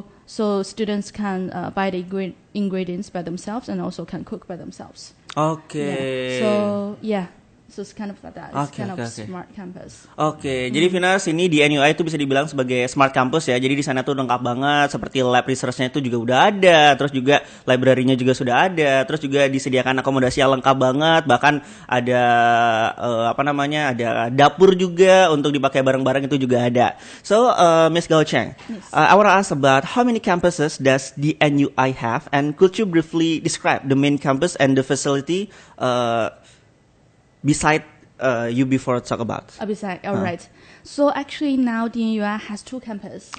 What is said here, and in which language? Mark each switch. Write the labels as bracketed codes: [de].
[en] So students can buy the ingredients by themselves and also can cook by themselves. Okay. So it's kind of like that. It's kind of smart campus. [id] Jadi Vina sini di NUI itu bisa dibilang sebagai smart campus ya. Jadi di sana tuh lengkap banget, seperti lab research-nya itu juga udah ada, terus juga library-nya juga sudah ada, terus juga disediakan akomodasi yang lengkap banget, bahkan ada ada dapur juga untuk dipakai bareng-bareng itu juga ada. [en] So, Miss Gao Chang, I want to ask about how many campuses does the NUI have, and could you briefly describe the main campus and the facility beside you before talk about? Right. So actually now DNUI has 2 campuses.